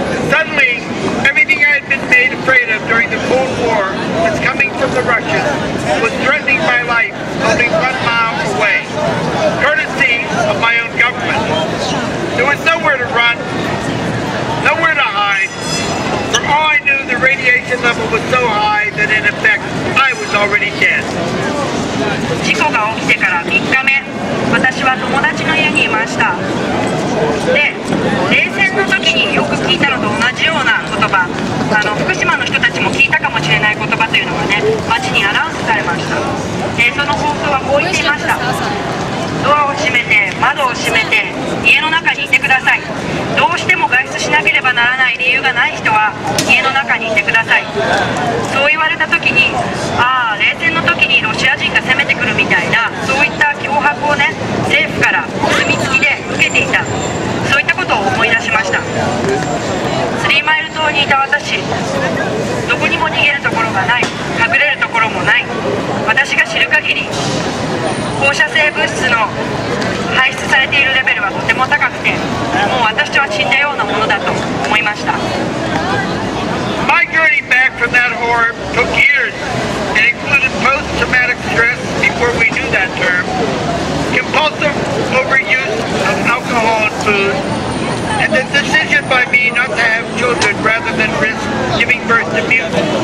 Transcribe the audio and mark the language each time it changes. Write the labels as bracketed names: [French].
[English] Suddenly, everything I had been made afraid of during the Cold War that's coming from the Russians was threatening my life only 1 mile away, courtesy of my own government. There was nowhere to run, nowhere to hide. For all I knew, the radiation level was so high that in effect, I was already dead. [Japanese] 事故が起きてから3日目、私は友達の家にいました。で、冷戦の時によく聞いたのと同じような言葉、福島の人たちも聞いたかもしれない言葉というのがね、街にアナウンスされました。その放送はこう言っていました。ドアを閉めて、窓を閉めて、家の中にいてください。どうしても外出しなければならない理由がない人は家の中にいてください。そう言われた時に、冷戦の時にロシア人が攻めてくるみたいな、そういった脅迫をね、政府からお墨付きで受けていた、そういったことを思い出しました。スリーマイル島にいた私、どこにも逃げるところがない、隠れるところもない。私が知る限り、放射性物質の排出されているレベルはとても高くて、もう私とは死んだようなものだと思いました。 [English] My journey back from that horror took years and included post-traumatic stress before we knew that term, compulsive overuse of alcohol and food, and the decision by me not to have children rather than risk giving birth to mutants.